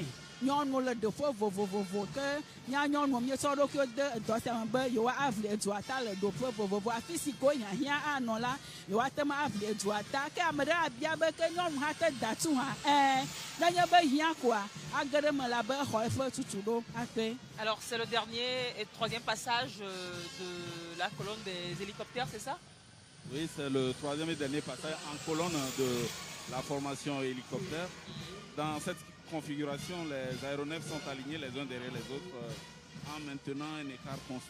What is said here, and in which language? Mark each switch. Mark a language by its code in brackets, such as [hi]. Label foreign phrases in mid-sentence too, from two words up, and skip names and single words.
[ee] Nyɔnu le ɖoƒe vovovo ke nyɔnu miesɔ ɖokui de dɔ sia me be yewoa avli edua ta le ɖoƒe vovovo afi si ko hiahiã anɔ la yewoa te me avli edua ta ke ame ɖe abia be ke nyɔnu hã te datu hã nenye be hiã koa age ɖe me la be exɔ eƒe tutu ɖo akpe. [fr] Alors c'est le dernier et troisième passage de la colonne des hélicoptères, c'est ça? Oui, c'est le troisième et dernier passage en colonne de la formation hélicoptère. Dans cette configuration, les aéronefs sont alignés les uns derrière les autres en maintenant un écart constant.